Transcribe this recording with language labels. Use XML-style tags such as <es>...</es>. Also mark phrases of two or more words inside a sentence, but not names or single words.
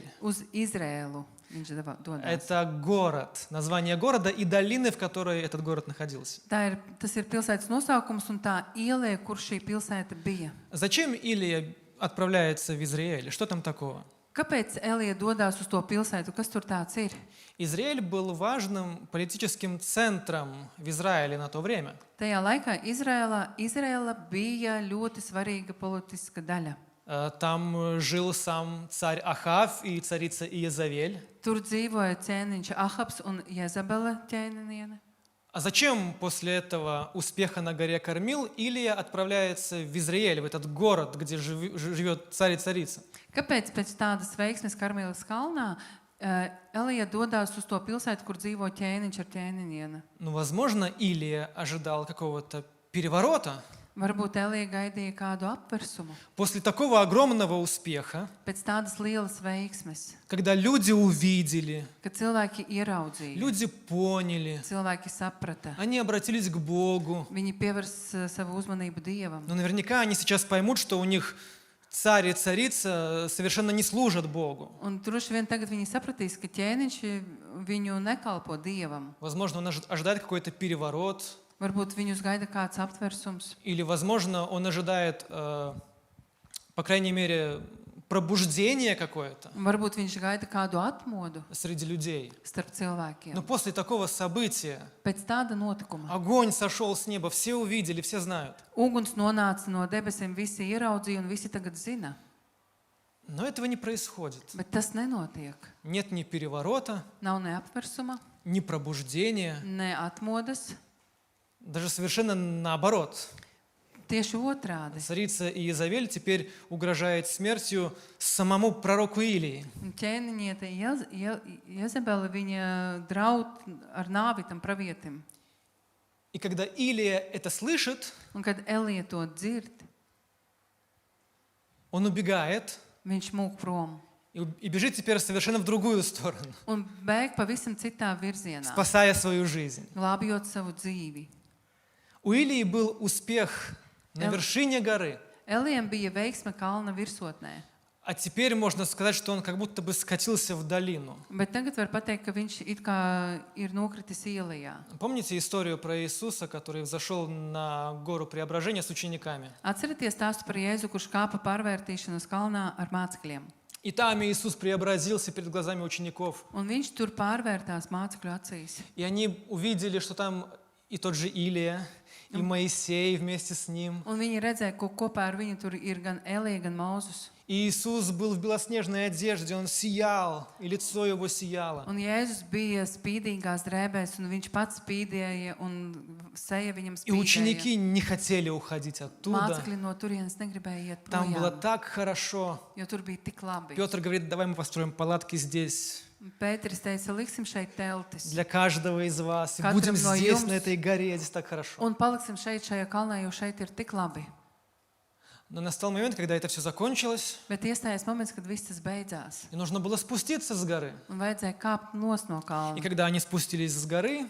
<lv>Uz Izraēlu viņš dodas.</lv> <ru>Это город, название города и долины, в которой этот город находился.</ru> <lv>Tas ir pilsētas nosaukums un tā ieleja, kur šī pilsēta bija.</lv> <ru>Зачем Илия отправляется в Изриэль? Что там такого?</ru> <lv>Kāpēc Elija dodas uz to pilsētu? Kas tur tāds ir?</lv> <ru>Израиль был важным политическим центром в Израиле на то время.</ru> <lv>Tajā laikā Izraēla bija ļoti svarīga politiska daļa.</lv> <ru>Там жил сам царь Ахав и царица Иезавель.</ru> <lv>Tur dzīvoja ķēniņš Ahabs un Jezabela ķēniņiene.</lv> <ru>А зачем после этого успеха на горе Кармил Илия отправляется в Израиль, в этот город, где живет царь и царица?</ru> <lv>Kāpēc pēc tādas veiksmes Karmīlas kalnā Elija dodas uz to pilsētu, kur dzīvo ķēniņš ar ķēniņieni?</lv> <ru>Ну, возможно, Илия ожидал какого-то переворота.</ru> <lv>Varbūt Elija gaidīja kādu apversumu.</lv> <ru>После такого огромного успеха,</ru> <lv>Pēc tādas lielas veiksmes,</lv> <ru>когда люди увидели,</ru> <lv>kad cilvēki ieraudzīja,</lv> <ru>люди поняли,</ru> <lv>cilvēki saprata,</lv> <ru>они обратились к Богу.</ru> <lv>viņi pievērs savu uzmanību Dievam.</lv> <ru>Но наверняка они сейчас поймут, что у них царь и царица совершенно не служат Богу.</ru> <lv>Un droši vien tagad viņi sapratīs, ka ķēniņš viņu nekalpo Dievam.</lv> <ru>Возможно, он ожидает какой-то переворот.</ru> <lv>Varbūt viņus gaida kāds aptversums.</lv> <ru>Или, возможно, он ожидает, по крайней мере, пробуждение какое-то</ru> <lv>Varbūt viņš gaida kādu atmodu</lv> <ru>среди людей.</ru> <lv>starp cilvēkiem.</lv> <ru>Но после такого события</ru> <lv>Pēc tāda notikuma</lv> <ru>огонь сошел с неба, все увидели, все знают.</ru> <lv>uguns nonāca no debesīm, visi ieraudzīja un visi tagad zina.</lv> <ru>Но этого не происходит.</ru> <lv>Bet tas nenotiek.</lv> <ru>Нет ни переворота,</ru> <lv>Nav ne apversuma,</lv> <ru>ни пробуждения,</ru> <lv>ne atmodas.</lv> <ru>даже совершенно наоборот.</ru> <lv>Tieši otrādi.</lv> <ru>Царица Иезавель теперь угрожает смертью самому пророку Илии.</ru> <lv>Un ķēniņiete Jezebele, viņa draud ar nāvi tam pravietim.</lv> <ru>И когда Илия это слышит,</ru> <lv>Un kad Elija to dzird,</lv> <ru>он убегает</ru> <lv>viņš mūk prom.</lv> <ru>и бежит теперь совершенно в другую сторону,</ru> <lv>Un bēg pavisam citā virzienā,</lv> <ru>спасая свою жизнь.</ru> <lv>glābjot savu dzīvi.</lv> <ru>У Илии был успех на вершине горы,</ru> <lv>Elijam bija veiksme kalna virsotnē,</lv> <ru>а теперь можно сказать, что он как будто бы скатился в долину.</ru> <lv>bet tagad var pateikt, ka viņš it kā ir nokritis ielejā.</lv> <ru>Помните историю про Иисуса, который взошел на гору Преображения с учениками?</ru> <lv>Atcerieties stāstu par Jēzu, kurš kāpa pārvērtīšanas kalnā ar mācekļiem.</lv> <ru>И там Иисус преобразился перед глазами учеников.</ru> <lv>Un viņš tur pārvērtās mācekļu acīs.</lv> <ru>И они увидели, что там и тот же Илия, и Моисей вместе с ним.</ru> <lv>Un viņi redzēja, ka kopā ar viņu tur ir gan Elija, gan Mūzus.</lv> <ru>И Иисус был в белоснежной одежде, он сиял, и лицо его сияло.</ru> <lv>Un Jēzus bija spīdīgās drēbēs, un viņš pats spīdēja, un seja viņam</lv> <ru>И ученики</ru> <lv>spīdēja.</lv> <ru>не хотели уходить оттуда.</ru> <lv>Mācekļi no turienes negribēja iet</lv> <ru>Там было</ru> <lv>projām,</lv> <ru>так хорошо.</ru> <lv>jo tur bija tik labi.</lv> <ru>Петр говорит, давай мы построим палатки здесь</ru> <lv>Pēteris teica, liksim šeit teltis,</lv> <ru>для каждого из вас. И</ru> <lv>Katram</lv> <ru>будем</ru> <lv>no</lv> <ru>здесь,</ru> <lv>jums.</lv> <ru>на этой горе, здесь так хорошо.</ru> <lv>un paliksim šeit šajā kalnā, jo šeit ir tik labi.</lv> <ru>Но настал момент, когда это все закончилось,</ru> <lv>Bet iestājās moments, kad viss tas beidzās,</lv> <ru>и нужно было спуститься с горы.</ru> <lv>un vajadzēja kāpt nos no</lv> <ru>И</ru> <lv>kalna.</lv> <ru>когда они спустились с горы,</ru>